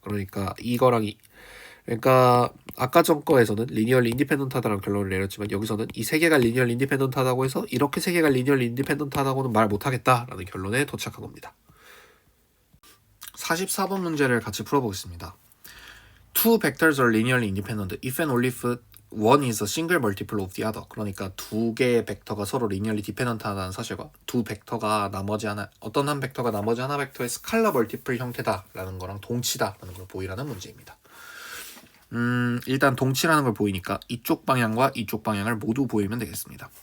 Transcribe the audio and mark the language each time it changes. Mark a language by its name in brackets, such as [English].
[Korean] 그러니까 이거랑 그러니까 아까 전 거에서는 리니얼리 인디펜던트하다라는 결론을 내렸지만, 여기서는 이 세 개가 리니얼리 인디펜던트하다고 해서 이렇게 세 개가 리니얼리 인디펜던트하다고는 말 못하겠다라는 결론에 도착한 겁니다. 44번 문제를 같이 풀어보겠습니다. [English] Two vectors are linearly independent if and only if one is a single multiple of the other. [Korean] 그러니까 두 개의 벡터가 서로 리니얼리 디펜던트하다는 사실과 두 벡터가 나머지 하나, 어떤 한 벡터가 나머지 하나 벡터의 스칼라 멀티플 형태다라는 거랑 동치다라는 걸 보이라는 문제입니다. 일단 동치라는 걸 보이니까 이쪽 방향과 이쪽 방향을 모두 보이면 되겠습니다.